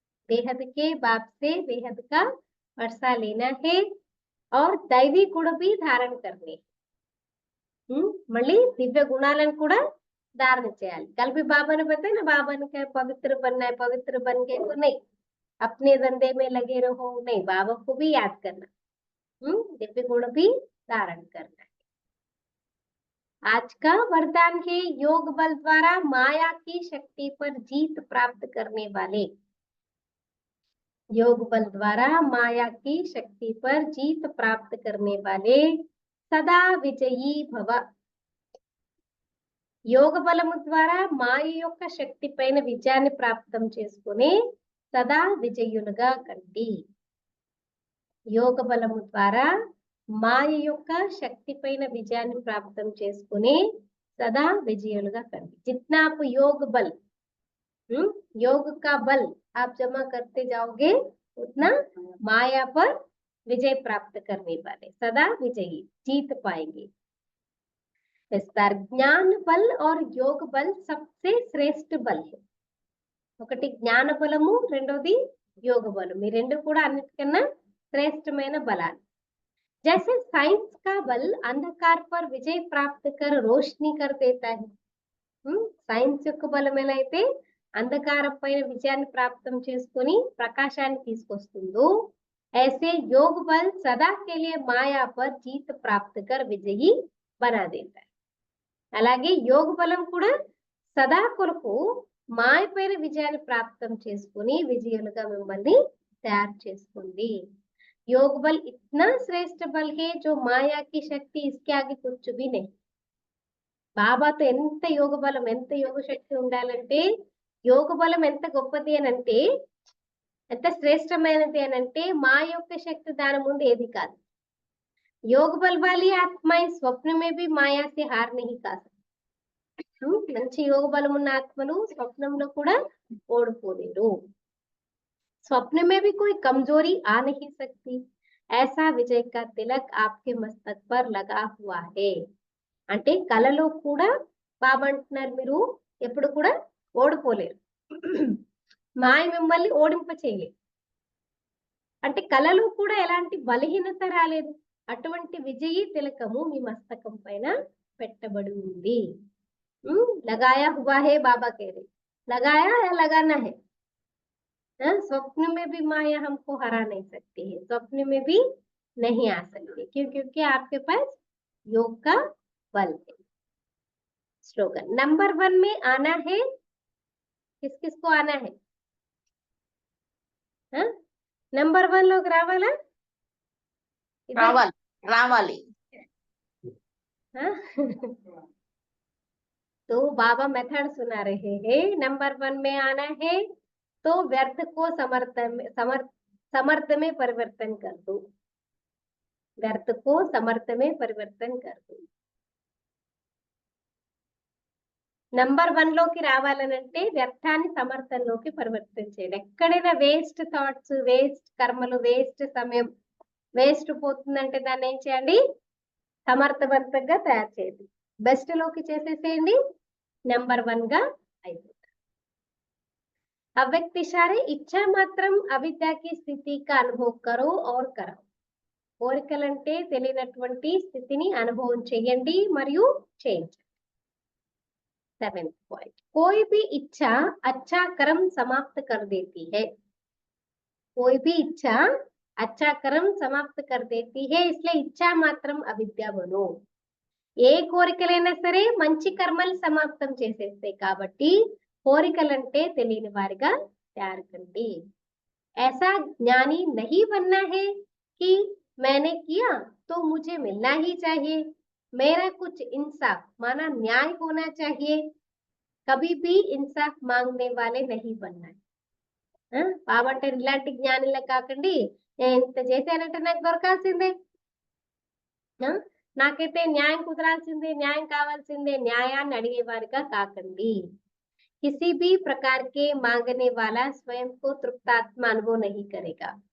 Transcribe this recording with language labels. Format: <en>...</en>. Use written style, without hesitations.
<hi>बेहद के बाप से बेहद का वर्षा लेना है और दैवी गुण भी धारण करने.</hi> <te>మళ్ళీ దివ్య గుణాలను కూడా धारण చేయాలి.</te> <hi>कल भी बाबा ने बताया ना, बाबा ने कहा पवित्र बनना है, पवित्र बन के तो नहीं, अपने धंधे में लगे रहो नहीं, बाबा को भी याद करना. दिव्य गुण भी धारण करना है। आज का वरदान है योग बल द्वारा माया की शक्ति पर जीत प्राप्त करने वाले, योग बल द्वारा माया की शक्ति पर जीत प्राप्त करने वाले सदा विजयी भव।</hi> <te>యోగ బలము ద్వారా మాయ యొక్క శక్తి పైన విజయాన్ని ప్రాప్తం చేసుకుని సదా విజయులుగా కండి. యోగ బలము ద్వారా మాయ యొక్క శక్తి పైన విజయాన్ని ప్రాప్తం చేసుకుని सदा विजयुలుగా కండి.</te> <hi>जितना आप योग बल योग का बल आप जमा करते जाओगे उतना माया पर विजय प्राप्त करने वाले सदा विजयी जीत पाएंगे. विस्तार ज्ञान बल और योग बल सबसे श्रेष्ठ बल है.</hi> <te>ఒకటి జ్ఞాన బలము, రెండోది యోగ బలము. ఈ రెండు కూడా అన్నిటికన్నా శ్రేష్టమైన బలాలు.</te> <hi>जैसे साइंस का बल अंधकार पर विजय प्राप्त कर रोशनी कर देता है.</hi> <te>సైన్స్ యొక్క బలం ఎలా అయితే అంధకారం పైన విజయాన్ని ప్రాప్తం చేసుకొని ప్రకాశాన్ని తీసుకొస్తుందో</te> <hi>ऐसे योग बल सदा के लिए माया पर जीत प्राप्त कर विजयी बना देता है.</hi> <te>అలాగే యోగ బలం కూడా సదా కొరకు మాయ పైన విజయాన్ని ప్రాప్తం చేసుకుని విజయులుగా మిమ్మల్ని తయారు చేసుకుంది.</te> <hi>योग बल इतना श्रेष्ठ बल है जो माया की शक्ति इसके आगे कुछ भी नहीं.</hi> <te>బాబాతో ఎంత యోగ బలం, ఎంత యోగ శక్తి ఉండాలంటే, యోగ బలం ఎంత గొప్పది అని అంటే, ఎంత శ్రేష్టమైనది అని అంటే మా యొక్క శక్తి దాని ముందు ఏది కాదు.</te> <hi>योग बल वाली आत्माएं स्वप्न में भी माया से हार नहीं खा सकती.</hi> <te>మంచి యోగ బలం ఉన్న ఆత్మలు స్వప్నంలో కూడా ఓడిపోలేరు.</te> <hi>स्वप्न में भी कोई कमजोरी आ नहीं सकती. ऐसा विजय का तिलक आपके मस्तक पर लगा हुआ है.</hi> <te>అంటే కలలో కూడా బాబా అంటున్నారు మీరు ఎప్పుడు కూడా ఓడిపోలేరు, మాయ మిమ్మల్ని ఓడింప చేయలేదు. అంటే కలలో కూడా ఎలాంటి బలహీనత రాలేదు. అటువంటి విజయీ తిలకము మీ మస్తకం పైన పెట్టబడి ఉంది.</te> <hi>लगाया हुआ है बाबा कह रहे, लगाया या लगाना है. स्वप्न में भी माया हमको हरा नहीं सकती है, स्वप्न में भी नहीं आ सकती. क्यों? क्योंकि आपके पास योग का बल है. स्लोगन नंबर 1 में आना है. किस किस को आना है? नंबर 1 लोग रावाला रावाली. तो बाबा मेथड सुना रहे हैं. नंबर 1 में आना है तो व्यर्थ को समर्थ में परिवर्तन कर दो. व्यर्थ को समर्थ में परिवर्तन कर दो.</hi> <te>నంబర్ 1 లోకి రావాలనంటే వ్యర్థాన్ని సమర్థంలోకి పరివర్తన చేయండి. ఎక్కడైనా వేస్ట్ థాట్స్, వేస్ట్ కర్మలు, వేస్ట్ సమయం వేస్ట్ పోతుందంటే దాన్ని ఏం చేయండి? సమర్థవంతంగా తయారు చేయండి. బెస్ట్ లోకి చేసేసేయండి. నంబర్ 1 గా అయిపోతుంది.</te> <hi>अव्यक्त इशारे इच्छा मात्रम अविद्या की स्थिति का अनुभव करो और कराओ.</hi> <te>కోరికలంటే తెలియనటువంటి స్థితిని అనుభవం చేయండి మరియు చేయించండి.</te> <hi>7th पॉइंट कोई भी इच्छा अच्छा कर्म समाप्त कर देती है. कोई भी इच्छा अच्छा कर्म समाप्त कर देती है, इसलिए इच्छा మాత్రం అవిద్య బనో.</hi> <te>ఏ కోరికలైనా సరే మంచి కర్మలు సమాప్తం చేసేస్తాయి కాబట్టి కోరికలంటే తెలియని వారిగా తయారు కండి.</te> <hi>ऐसा ज्ञानी नहीं बनना है कि मैंने किया तो मुझे मिलना ही चाहिए, मेरा कुछ इंसाफ माना न्याय होना चाहिए. कभी भी इंसाफ मांगने वाले नहीं बनना है.</hi> <te>బాబంటే ఇలాంటి జ్ఞానిలా కాకండి, నేను ఇంత చేశానంటే నాకు దొరకాల్సిందే, నాకైతే న్యాయం కుదరాల్సిందే, న్యాయం కావాల్సిందే, న్యాయాన్ని అడిగేవారిగా కాకండి.</te> <hi>किसी भी प्रकार के मांगने वाला स्वयं को तृप्तात्मा अनुभव नहीं करेगा.</hi>